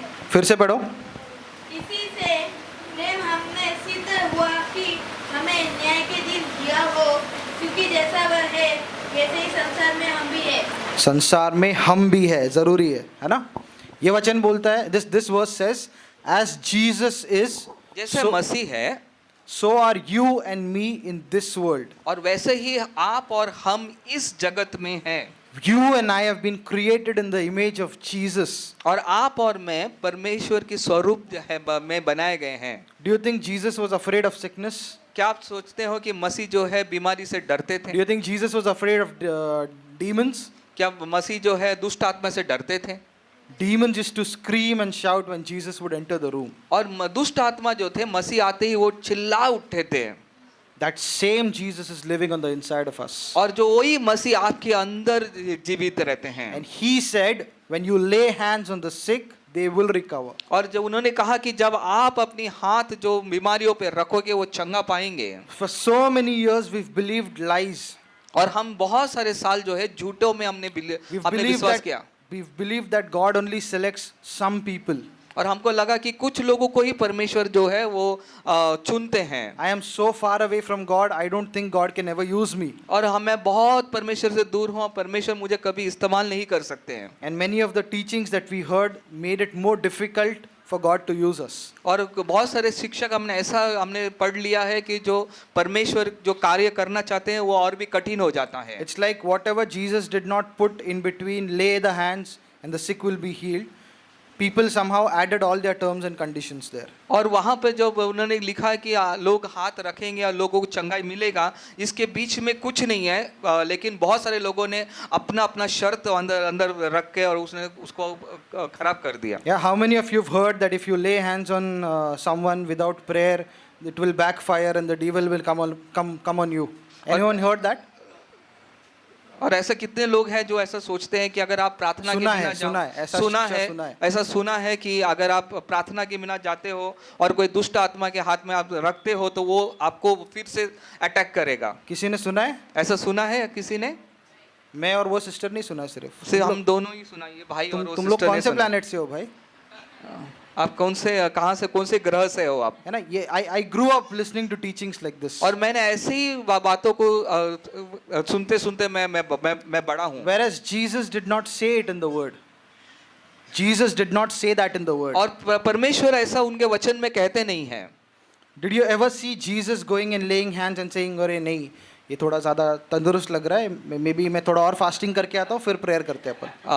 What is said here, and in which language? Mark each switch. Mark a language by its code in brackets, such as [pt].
[hi] फिर से पढ़ो। इसी से प्रेम हमने सिद्ध हुआ कि हमें न्याय के दिन हुआ हो, क्योंकि जैसा वह है वैसे ही संसार में हम भी है। संसार में हम भी है, जरूरी है ना? [en] ये वचन बोलता है, this verse says, as Jesus is, [hi] जैसे [en] so, [hi] मसीह है [en] so are you and me in this world. [hi] और वैसे ही आप और हम इस जगत में हैं। [en] You and I have been created in the image of Jesus. [hi] और आप और मैं परमेश्वर की स्वरूप में बनाए गए हैं। [en] Do you think Jesus was afraid of sickness? [hi] क्या आप सोचते हो कि मसीह जो है बीमारी से डरते थे? [en] Do you think Jesus was afraid of demons? [hi] क्या मसीह जो है दुष्ट आत्मा से डरते थे? [en] Demons used to scream and shout when Jesus would enter the room. [hi] और दुष्ट आत्मा जो थे मसीह आते ही वो चिल्ला उठते थे। [en] That same Jesus is living on the inside of us. [hi] और जो वही मसीह आपके अंदर जीवित रहते हैं। [en] And he said, when you lay hands on the sick, they will recover. [hi] और जब उन्होंने कहा कि जब आप अपनी हाथ जो बीमारियों पे रखोगे वो चंगा पाएंगे। [en] For so many years we've believed lies. [hi] और हम बहुत सारे साल जो है झूठों में हमने विश्वास किया। [en] We've believed that God only selects some people. [hi] और हमको लगा कि कुछ लोगों को ही परमेश्वर जो है वो चुनते हैं। [en] I am so far away from God, I don't think God can ever use me. [hi] और मैं बहुत परमेश्वर से दूर हूँ, परमेश्वर मुझे कभी इस्तेमाल नहीं कर सकते हैं। [en] And many of the teachings that we heard made it more difficult for God to use us. [hi] और बहुत सारे शिक्षक हमने पढ़ लिया है कि जो परमेश्वर जो कार्य करना चाहते हैं वो और भी कठिन हो जाता है। [en] It's like whatever Jesus did not put in between, lay the hands and the sick will be healed. people somehow added all their terms and conditions there. [hi] और वहाँ पे जब उन्होंने लिखा है कि लोग हाथ रखेंगे और लोगों को चंगाई मिलेगा, इसके बीच में कुछ नहीं है, लेकिन बहुत सारे लोगों ने अपना अपना शर्त अंदर अंदर रख के और उसने उसको खराब कर दिया. [en] Yeah, how many of you have heard that if you lay hands on someone without prayer, it will backfire and the devil will come on you? Anyone heard that? [hi] और ऐसा कितने लोग हैं जो ऐसा सोचते हैं कि अगर आप प्रार्थना के बिना ऐसा सुना है कि अगर आप प्रार्थना के बिना जाते हो और कोई दुष्ट आत्मा के हाथ में आप रखते हो तो वो आपको फिर से अटैक करेगा. किसी ने सुना है? ऐसा सुना है किसी ने? मैं और वो सिस्टर नहीं सुना, सिर्फ हम दोनों ही सुना, ये भाई और वो तुम लोग सिस्टर कौन ने से सुना. प्लैनेट से हो भाई? आप कौन से ग्रह से हो आप? [en] है ना, ये I grew up listening to teachings like this. [hi] और मैंने ऐसी ही बातों को सुनते सुनते मैं बड़ा हूँ. [en] Whereas Jesus did not say it in the word. Jesus did not say that in the word. [hi] और परमेश्वर ऐसा उनके वचन में कहते नहीं हैं. Did you ever see Jesus going and laying hands and saying, अरे नहीं, ये थोड़ा ज़्यादा तंदुरुस्त लग रहा है, मे बी मैं थोड़ा और फास्टिंग करके आता हूँ फिर प्रेयर करते हैं अपन?